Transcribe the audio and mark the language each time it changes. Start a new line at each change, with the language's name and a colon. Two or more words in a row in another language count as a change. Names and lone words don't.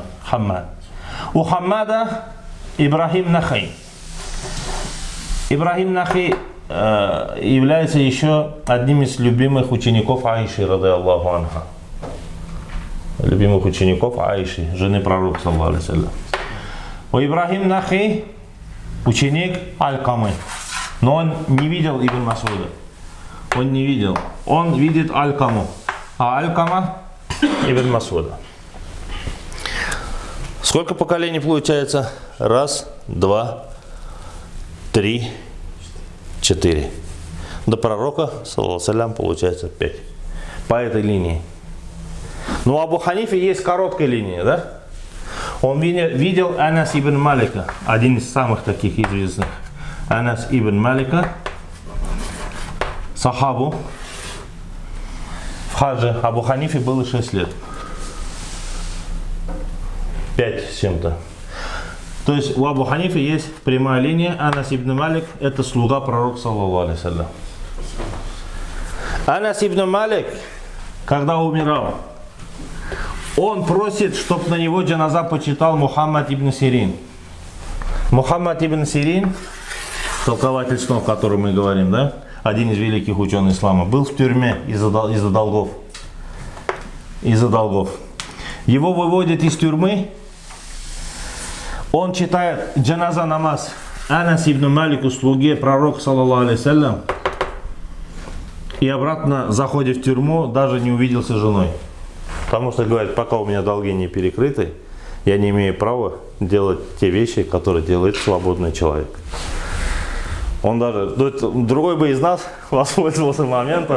Russian: Хаммад. У Хаммада Ибрахим Нахаи. Ибрахим Нахаи является еще одним из любимых учеников Аиши,
Arabic: رضي الله عنها.
Russian: Любимых учеников Аиши, жены пророка,
Arabic: صلى الله عليه وسلم.
Russian: У Ибрахим Нахаи ученик Аль-Камы. Но он не видел Ибн Масуда. Он не видел. Он видит Аль-Каму. А Аль-Кама Ибн Масуда. Сколько поколений получается? Раз, два, три, четыре. До пророка,
Arabic: صلى الله عليه وسلم,
Russian: получается 5. По этой линии. Но у Абу Ханифе есть короткая линия, да? Он видел Анас ибн Малика, один из самых таких известных. Анас ибн Малика, сахабу. В хаджи Абу Ханифе было 6 лет. 5 с чем-то. То есть у Абу Ханифе есть прямая линия. Анас ибн Малик это слуга пророка,
Arabic: صلى الله عليه وسلم. Анас ибн Малик,
Russian: когда умирал, он просит, чтобы на него джаназа почитал Мухаммад ибн Сирин. Мухаммад ибн Сирин, толкователь снов, о котором мы говорим, да? Один из великих ученых ислама, был в тюрьме из-за долгов. Из-за долгов. Его выводят из тюрьмы. Он читает джаназа намаз Анас ибн Малику, слуге пророка,
Arabic: صلى الله عليه وسلم,
Russian: и обратно заходит в тюрьму, даже не увиделся с женой. Потому что говорит, пока у меня долги не перекрыты, я не имею права делать те вещи, которые делает свободный человек. Он даже, другой бы из нас воспользовался моментом.